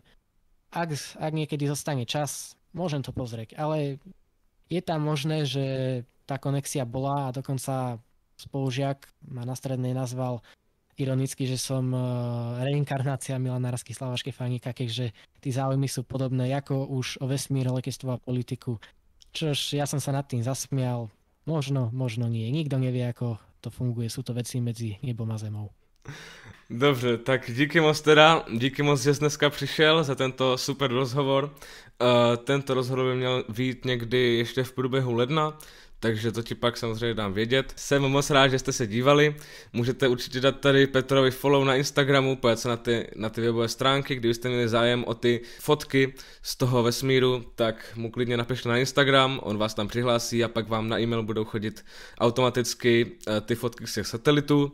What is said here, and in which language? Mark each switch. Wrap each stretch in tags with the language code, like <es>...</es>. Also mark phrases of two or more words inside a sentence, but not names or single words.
<sk>Ak niekedy zostane čas, môžem to pozrieť, ale je tam možné, že tá konexia bola a dokonca spolužiak ma na strednej nazval ironicky, že som reinkarnácia Milana Rastislava Štefánika, keďže tí záujmy sú podobné ako už o vesmír, letestvo a politiku. Čož ja som sa nad tým zasmial. Možno nie. Nikto nevie, ako to funguje. Sú to veci medzi nebom a zemou.</sk> <cs>Dobře, tak díky moc, že jsi dneska přišel za tento super rozhovor. Tento rozhovor by měl vyjít někdy ještě v průběhu ledna, takže to ti pak samozřejmě dám vědět. Jsem moc rád, že jste se dívali. Můžete určitě dát tady Petrovi follow na Instagramu, pojďte se na ty webové stránky, kdybyste měli zájem o ty fotky z toho vesmíru, tak mu klidně napište na Instagram, on vás tam přihlásí a pak vám na e-mail budou chodit automaticky ty fotky z těch satelitů.</cs>